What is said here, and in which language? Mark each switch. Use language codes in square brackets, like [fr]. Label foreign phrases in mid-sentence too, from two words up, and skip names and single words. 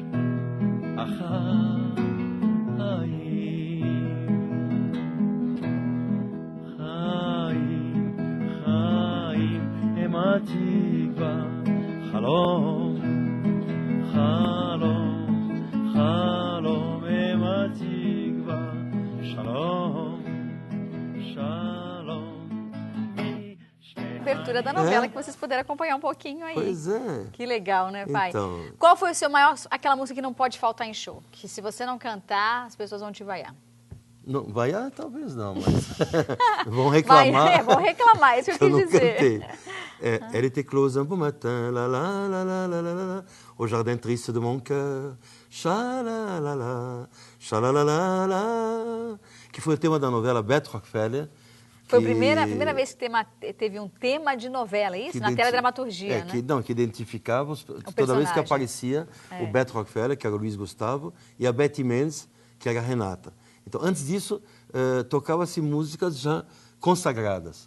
[he] החיים חיים חיים הם התקווה חלום חלום חלום הם התקווה שלום שלום [pt] Abertura da novela que vocês puderam acompanhar um pouquinho aí. Pois é. Que legal, né, pai? Então... Qual foi o seu maior, aquela música que não pode faltar em show? Que se você não cantar, as pessoas vão te vaiar. Não, vaiar talvez não, mas vão reclamar. Vão reclamar, isso que eu quis dizer. Cantei. [fr] Elle était close un beau matin, la la la la la la la, au jardin triste de mon cœur, cha-la-la-la, cha-la-la-la-la, [pt] que foi o tema da novela Beto Rockefeller. Foi a primeira vez que teve um tema de novela, isso? Na teledramaturgia, né? Que identificava, toda vez que aparecia o Beto Rockefeller, que era o Luiz Gustavo, e a Betty Mendes, que era a Renata. Então, antes disso, tocava-se músicas já consagradas.